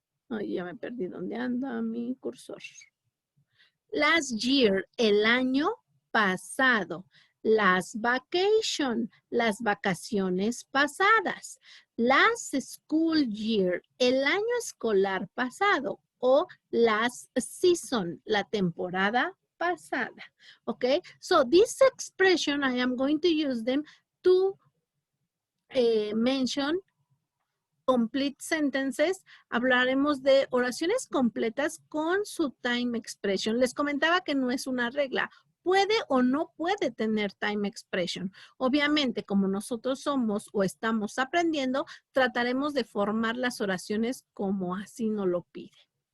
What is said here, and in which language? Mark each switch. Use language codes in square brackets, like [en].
[es] Ay, ya me perdí dónde anda mi cursor. [en] Last year, [es] el año pasado. [en] Last vacation, [es] las vacaciones pasadas. [en] Last school year, [es] el año escolar pasado. O [en] last season, [es] la temporada pasada. [en] Okay, so this expression, I am going to use them to mention complete sentences. [es] Hablaremos de oraciones completas con su time expression. Les comentaba que no es una regla. Puede o no puede tener time expression. Obviamente, como nosotros somos o estamos aprendiendo, trataremos de formar las oraciones como así nos lo pide.